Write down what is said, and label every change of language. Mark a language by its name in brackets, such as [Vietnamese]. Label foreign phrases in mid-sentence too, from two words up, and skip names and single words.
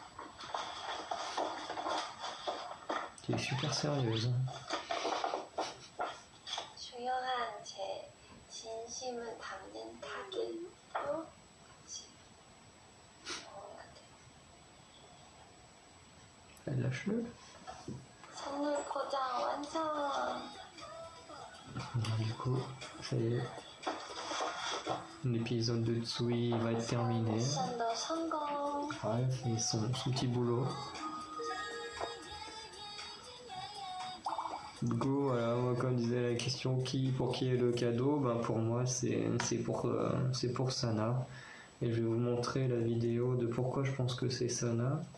[French] Qui est super sérieuse. [Korean] 조용한 제 진심을 담는 카드도 같이 좋은 것 같아요. [French] Elle lâche-le. [Korean] 선물 포장 완성! [French] Du coup, ça y est. L'épisode de Tsui va être terminé. [Korean] 미션도 성공! [French] Ouais, il fait son petit boulot. Du coup, voilà, moi, comme disait la question pour qui est le cadeau, ben pour moi c'est pour Sana. Et je vais vous montrer la vidéo de pourquoi je pense que c'est Sana.